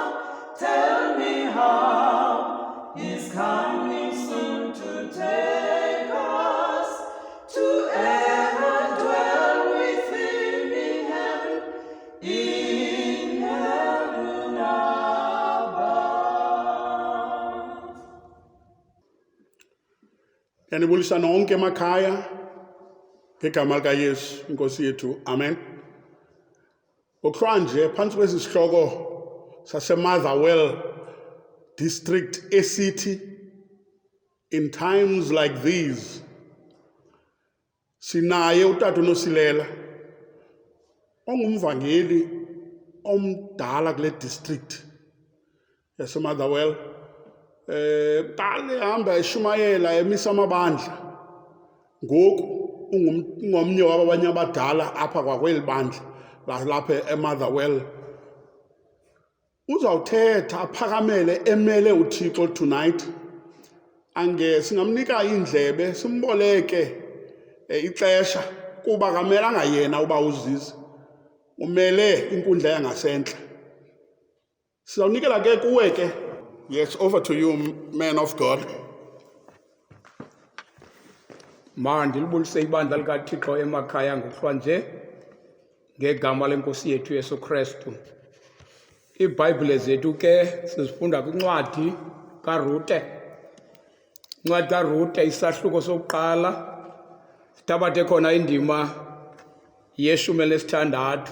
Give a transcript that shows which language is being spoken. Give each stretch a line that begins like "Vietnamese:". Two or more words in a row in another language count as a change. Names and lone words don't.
English: Tell me how he's coming soon to take us to ever dwell with him in heaven above.
Xhosa: Yanibulisa nonke emakhaya ngegama likaYesu inkosi yethu, amen. Ngokuhlwa nje phantsi kwesi sihloko saseMotherwell District eCity,
English: in times like these,
Xhosa: sinaye utata uNosilela ongumvangeli omdala kule district yaseMotherwell. Kuqala ehamba eshumayela emisa amabandla, ngoku ungomnye wabanye abadala apha kwakweli bandla lalapha eMotherwell. Uzawuthetha aphakamele emele uThixo tonight. Singamnika indlebe simboleke ixesha kuba kamelanga yena uba uzize, umele inkundla yangasentla. Sizawunikela ke kuwe ke.
English: Yes, over to you, man of God.
Xhosa: Mandilibulise ibandla likaThixo emakhaya ngokuhlwa nje ngegama lenkosi yethu Yesu Kristu. iiBhayibhile zethu ke sizifunda kwincwadi kaRute. Incwadi kaRute isahluko sokuqala sithabathe khona indima yeshumi elinesithandathu.